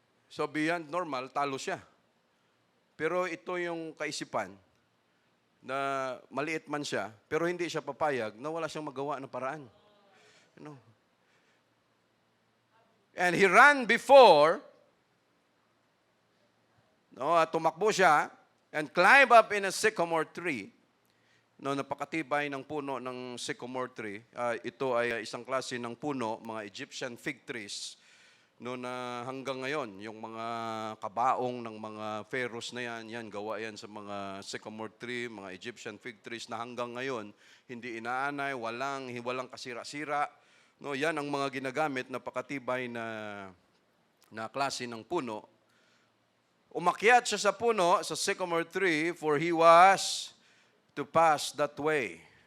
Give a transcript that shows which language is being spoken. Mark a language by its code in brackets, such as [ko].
[tl] So beyond normal, talo siya. Pero ito yung kaisipan na maliit man siya, pero hindi siya papayag na wala siyang magawa na paraan. [en] And he ran before, [tl] tumakbo siya, [en] and climb up in a sycamore tree. [tl] Napakatibay ng puno ng sycamore tree. Ito ay isang klase ng puno, mga Egyptian fig trees. Na hanggang ngayon, yung mga kabaong ng mga pharaohs na yan gawa yan sa mga sycamore tree, mga Egyptian fig trees na hanggang ngayon, hindi inaanay, walang kasira-sira. Yan ang mga ginagamit na pakatibay na klase ng puno Umakyat siya sa puno, [en] sa sycamore tree, for he was to pass that way.